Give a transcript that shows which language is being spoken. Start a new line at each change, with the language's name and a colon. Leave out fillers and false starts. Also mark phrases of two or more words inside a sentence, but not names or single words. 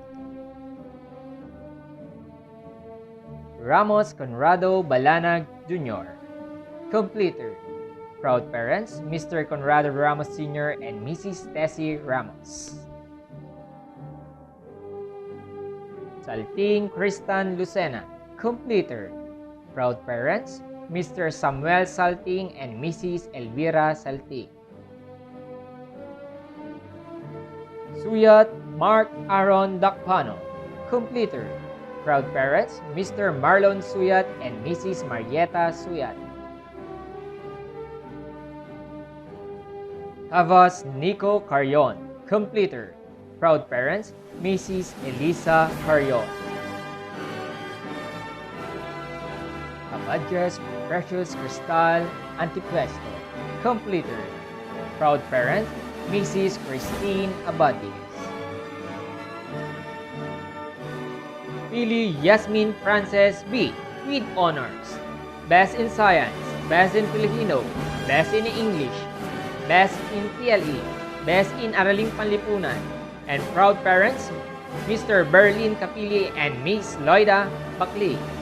English: Ramos Conrado Balanag Jr., completer. Proud parents, Mr. Conrado Ramos Sr. and Mrs. Tessie Ramos. Salting Cristan Lucena, completer. Proud parents, Mr. Samuel Salting and Mrs. Elvira Salting. Suyat Mark Aaron Dakpano, completer. Proud parents, Mr. Marlon Suyat and Mrs. Marietta Suyat. Tavas Nico Carrion, completer. Proud parents, Mrs. Elisa Carrion. Abadjes Precious Cristal Antipuesto, completer. Proud parent, Mrs. Christine Abadis. Pili Yasmin Frances B. with honors. Best in Science, Best in Filipino, Best in English, Best in TLE, Best in Araling Panlipunan, and proud parents, Mr. Berlin Capili and Miss Loida Bakli.